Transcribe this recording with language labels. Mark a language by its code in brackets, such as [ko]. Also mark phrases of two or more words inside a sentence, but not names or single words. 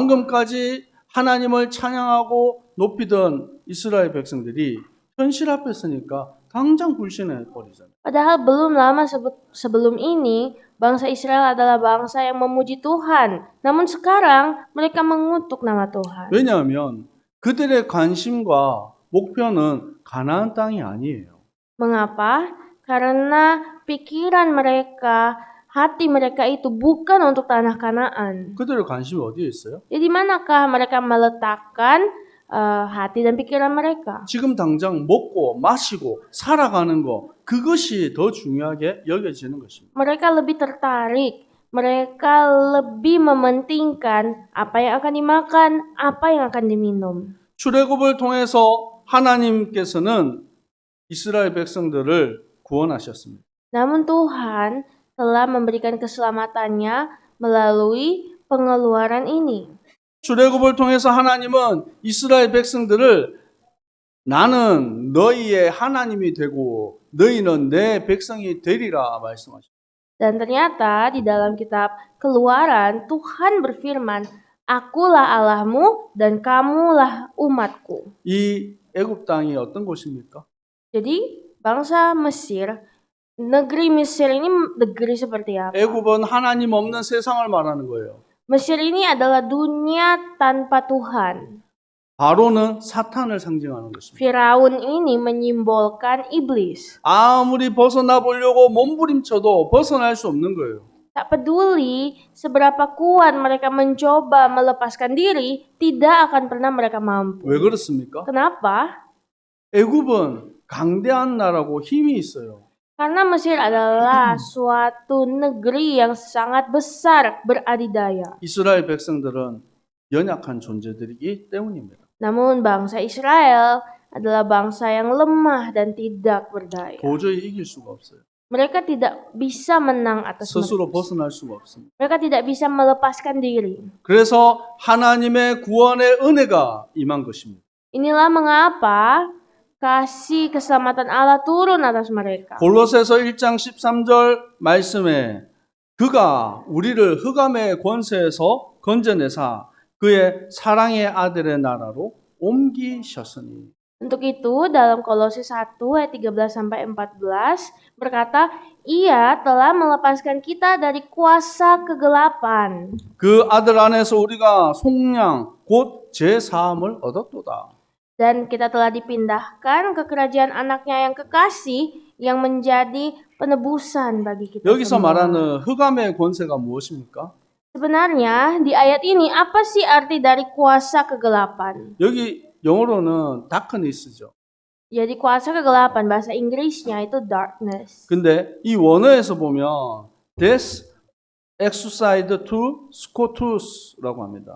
[ko] 방금까지 하나님을 찬양하고 높이던 이스라엘 백성들이 현실 앞에 서니까 당장 불신해 버리잖아요. [id] Padahal belum lama sebelum ini, bangsa Israel adalah bangsa yang memuji Tuhan. Namun sekarang mereka mengutuk nama Tuhan. [ko] 왜냐하면 그들의 관심과 목표는 가나안 땅이 아니에요. [id] Mengapa? Karena pikiran mereka, hati mereka itu bukan untuk tanah Kanaan. [ko] 그들의 관심이 어디에 있어요? [id] Jadi manakah mereka meletakkan hati dan pikiran mereka? [ko] 지금 당장 먹고 마시고 살아가는 거 그것이 더 중요하게 여겨지는 것입니다. [id] Mereka lebih tertarik, mereka lebih mementingkan apa yang akan dimakan, apa yang akan diminum. [ko] 출애굽을 통해서 하나님께서는 이스라엘 백성들을 구원하셨습니다. [id] Namun Tuhan telah memberikan keselamatannya melalui pengeluaran ini. [ko] 출애굽을 통해서 하나님은 이스라엘 백성들을 나는 너희의 하나님이 되고 너희는 내 백성이 되리라 말씀하셨습니다. [id] Dan ternyata di dalam kitab Keluaran Tuhan berfirman, Akulah Allahmu dan kamulah umatku. [ko] 이 애굽 땅이 어떤 곳입니까? [id] Jadi bangsa Mesir, negeri Mesir ini negeri seperti apa? [ko] 애굽은 하나님 없는 세상을 말하는 거예요. [id] Mesir ini adalah dunia tanpa Tuhan. [ko] 바로는 사탄을 상징하는 것입니다. [id] Firaun ini menyimbolkan iblis. [ko] 아무리 벗어나 보려고 몸부림쳐도 벗어날 수 없는 거예요. [id] Tak peduli seberapa kuat mereka mencoba melepaskan diri, tidak akan pernah mereka mampu. [ko] 왜 그렇습니까? [id] Kenapa? [ko] 애굽은 강대한 나라고 힘이 있어요. [id] Karena Mesir adalah suatu negeri yang sangat besar beradidaya. [ko] 이스라엘 백성들은 연약한 존재들이기 때문입니다. [id] Namun bangsa Israel adalah bangsa yang lemah dan tidak berdaya. [ko] 도저히 이길 수가 없어요. [id] Mereka tidak bisa menang atas [ko] 스스로 [id] mereka. [ko] 벗어날 수가 없습니다. [id] Mereka tidak bisa melepaskan diri. [ko] 그래서 하나님의 구원의 은혜가 임한 것입니다. [id] Inilah mengapa kasih keselamatan Allah turun atas mereka. [ko] 골로새서 1장 13절 말씀에 그가 우리를 흑암의 권세에서 건져내사 그의 사랑의 아들의 나라로 옮기셨으니. [id] Untuk itu dalam Kolose 1 ayat 13-14 berkata, Ia telah melepaskan kita dari kuasa kegelapan. [ko] 그 아들 안에서 우리가 속량 곧 제사함을 얻었도다. [id] Dan kita telah dipindahkan ke kerajaan anaknya yang kekasih yang menjadi penebusan bagi kita [ko] 여기서 [id] semua. [ko] 말하는 흑암의 권세가 무엇입니까? [id] Sebenarnya di ayat ini apa sih arti dari kuasa kegelapan? [ko] 여기 영어로는 darkness죠. [id] Jadi kuasa kegelapan bahasa Inggrisnya itu darkness. [ko] 근데 이 원어에서 보면 [en] death exercised to scotus [ko] 라고 합니다.